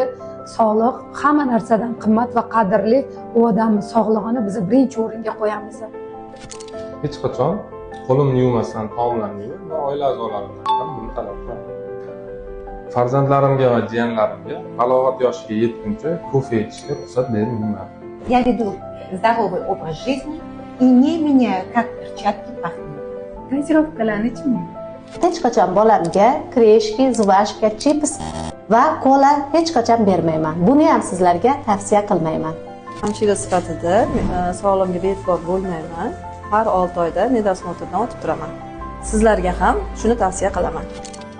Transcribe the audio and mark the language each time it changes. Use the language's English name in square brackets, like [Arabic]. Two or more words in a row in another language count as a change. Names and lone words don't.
[Uzbek] Sog'liq hamma narsadan qimmat va qadrli. U odamning sog'lig'ini biz birinchi o'ringa qo'yamiz. Hech qachon qo'limni yuvmasdan taomlanmayman va oila a'zolarimdan ham buni talab qilaman. Farzandlarimga va jiyanlarimga balog'at yoshiga yetguncha kofe ichishga ruxsat bermayman. [Russian] Я веду здоровый образ жизни и не меняю, как перчатки пахнут. [Uzbek] Газировkalarni ichmayman. Hech qachon bolamga kreshki, zvashka, chips va kola hech qachon bermayman. Buni ham sizlarga tavsiya qilmayman. Hamshira sifatida sog'lig'imga bee'tibor bo'lmayman. Har 6 oyda medosmotrdan o'tib turaman. Sizlarga ham shuni tavsiya qilaman.